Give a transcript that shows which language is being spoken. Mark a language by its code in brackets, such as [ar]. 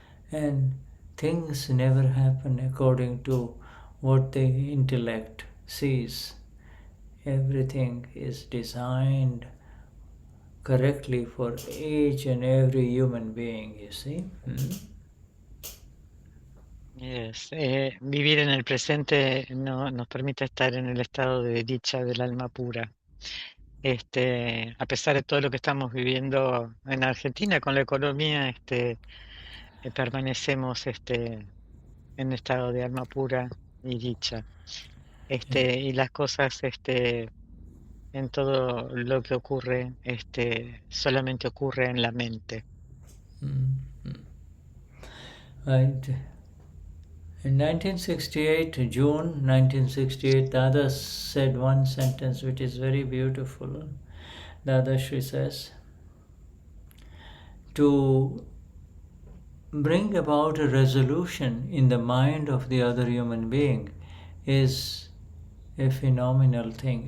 [en] And things never happen according to what the intellect sees. Everything is designed correctly for each and every human being, you see. Yes. [es] Vivir en el presente nos permite estar en el estado de dicha del alma pura. A pesar de todo lo que estamos viviendo en Argentina con la economía, permanecemos en estado de alma pura y dicha. Y las cosas en todo lo que ocurre, solamente ocurre en la mente. [en] Right. In 1968, June 1968, Dada said one sentence which is very beautiful. Dadashri says, to bring about a resolution in the mind of the other human being is a phenomenal thing.